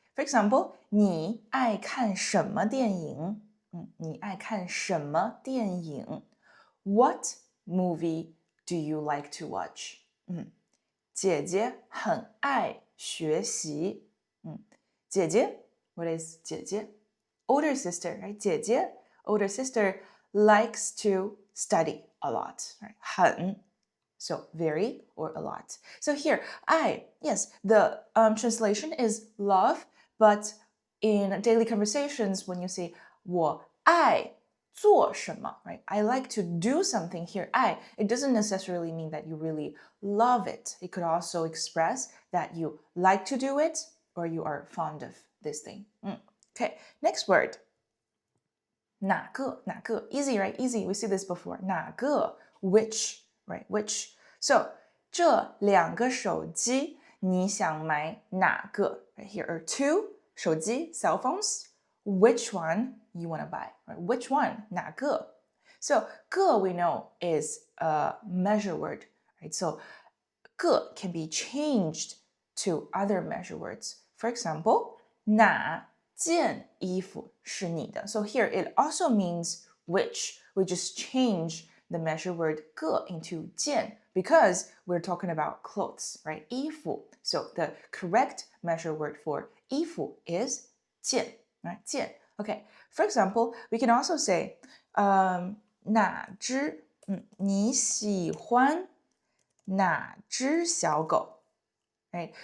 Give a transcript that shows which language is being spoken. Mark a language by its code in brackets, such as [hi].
[en] For example, [zh] 你爱看什么电影？你爱看什么电影？ [en] What movie do you like to watch? [zh] 姐姐很爱学习。 [en] 姐姐 what is 姐姐 Older sister, right? 姐姐 older sister likes to study a lot, right? 很 so very or a lot. So here, yes, the translation is love, but in daily conversations, when you say [zh] 我爱做什么, [en] right? I like to do something here. It doesn't necessarily mean that you really love it. It could also express that you like to do it or you are fond of this thing. Okay, next word. 哪个 easy, right? Easy. We see this before. 哪个 which, right? Which. [zh] So 这两个手机你想买哪个? [en] Right, here are two 手机 cell phones. Which one you want to buy? Right? Which one? 哪个? So 个 we know is a measure word, right? So 个 can be changed to other measure words. For example, [zh] 哪件衣服是你的? [en] So here it also means which. We just change the measure word 个 into 件 because we're talking about clothes, right? [zh] 衣服. [en] So the correct measure word for 衣服 is 件, right? 件.Okay. For example, we can also say [zh] 哪只你喜欢哪只小狗? [en] Right?